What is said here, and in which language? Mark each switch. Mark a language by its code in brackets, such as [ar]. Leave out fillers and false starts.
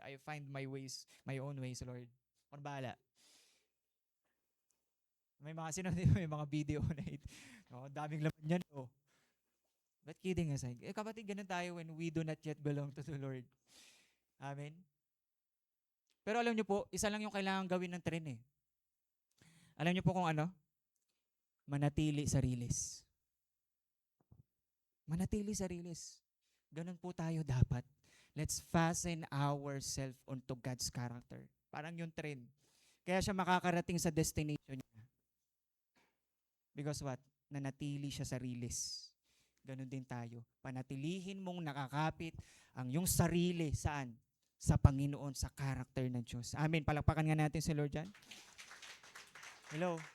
[en] I find my ways, my own ways, Lord. [tl] Ako na bahala. May mga may mga video na ito. Oh, daming laman yan, oh. [en] But kidding aside, [tl] kapatid, ganun tayo [en] when we do not yet belong to the Lord. [tl] Amen? Pero alam niyo po, isa lang yung kailangan gawin ng tren eh. Alam niyo po kung ano? Manatili sa release. Manatili sa release. Ganun po tayo dapat. [en] Let's fasten ourselves onto God's character. [tl] Parang yung tren. Kaya siya makakarating sa destination niya. [en] Because what? [tl] Nanatili siya sa release. Ganun din tayo. Panatilihin mong nakakapit ang yung sarili. Saan? Sa Panginoon, sa character ng Diyos. Amen. Palakpakan nga natin si Lord dyan. Hello.